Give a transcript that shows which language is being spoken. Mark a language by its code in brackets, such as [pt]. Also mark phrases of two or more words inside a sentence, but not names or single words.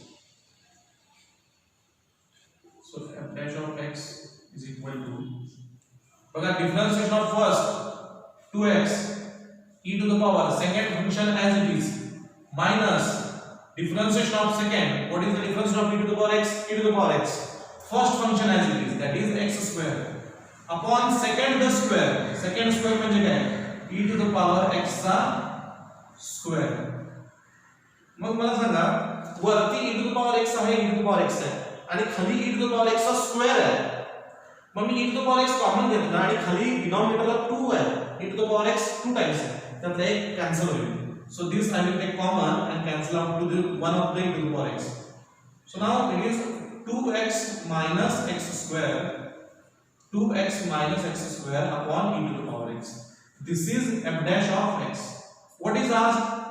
[en] So f dash of x is equal to, बघा differentiation of first 2x e to the power second function as it is, minus differentiation of second, what is the difference of e to the power x, e to the power x, first function as it is, that is x square, upon second square, second square [mr] म्हणजे काय, [en] e to the power x चा square. [mr] मग मला सांगा वरती [en] e to the power x [mr] आहे, [en] e to the power x [mr] आहे आणि खाली [en] e to the power x [mr] चा स्क्वेअर आहे, मग मी [en] e to the power x [mr] कॉमन घेतला आणि खाली डिनॉमिनेटरला 2 आहे, [en] e to the power x 2 times [mr] आहे, तर ते कॅन्सल होईल. [en] So this I will take common and cancel out to the one of the e to the power x. So now it is 2x minus x square, 2x minus x square upon e to the power x. This is f dash of x. What is asked?